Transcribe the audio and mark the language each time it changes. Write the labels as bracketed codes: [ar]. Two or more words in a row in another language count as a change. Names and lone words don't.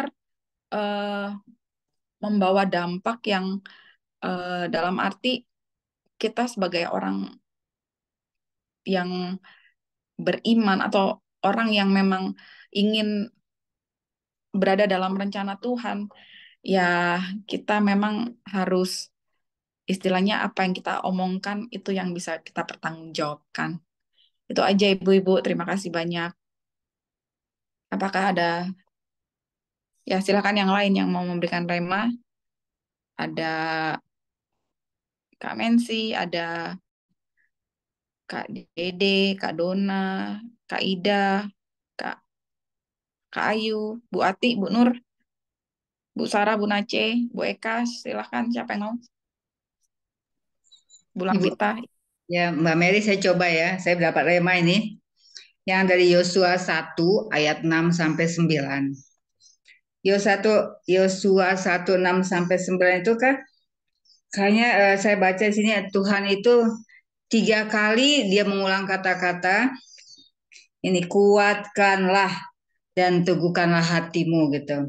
[id] eh, membawa dampak yang dalam arti kita sebagai orang yang beriman atau orang yang memang ingin berada dalam rencana Tuhan, ya kita memang harus istilahnya apa yang kita omongkan itu yang bisa kita pertanggungjawabkan. Itu aja Ibu-ibu, terima kasih banyak. Apakah ada, ya silakan yang lain yang mau memberikan rema? Ada Kak Mensi, ada Kak Dede, Kak Dona, Kak Ida, Kak, Kak Ayu, Bu Ati, Bu Nur, Bu Sarah, Bu Nace, Bu Eka, silakan siapa yang mau? Bu Ibu, Lampita. ya Mbak Mary saya coba ya, saya dapat rema ini. Yang dari Yosua 1 ayat 6 sampai 9. Yosua 1 6 sampai 9 itu kan kayaknya saya baca di sini Tuhan itu 3 kali dia mengulang kata-kata ini kuatkanlah dan teguhkanlah hatimu gitu.